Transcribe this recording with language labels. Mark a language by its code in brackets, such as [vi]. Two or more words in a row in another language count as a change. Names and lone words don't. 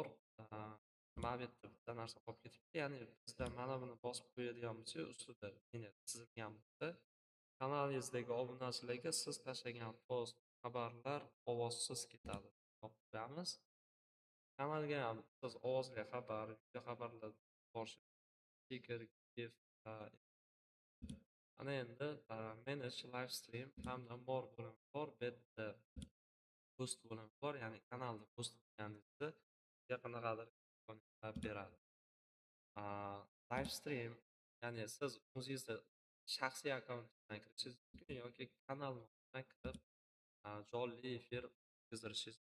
[uz] Mana bu yerda bitta narsa qolib ketibdi. Ya'ni bizda mana buni bosib qo'yadigan bo'lsak, ustida meni chizilgan bo'lsa, kanalingizdagi obunachilarga siz tashlagan post, xabarlar ovozsiz ketadi. Olib qo'yamiz. Kanalga ham siz ovozli xabar, video xabarlar borish, stiker, gif, ana endi [en] manage live stream [uz] hamda more bo'limi bor. Bu yerda boost bo'limi bor, ya'ni kanalni boost qilganingizda sizga qanaqadir imkoniyatlar beradi. [en] Live stream, [uz] ya'ni siz o'zingizni shaxsiy akkauntingizdan kirishingiz mumkin yoki kanal nomidan kirib jonli efir o'tkazirishingiz mumkin.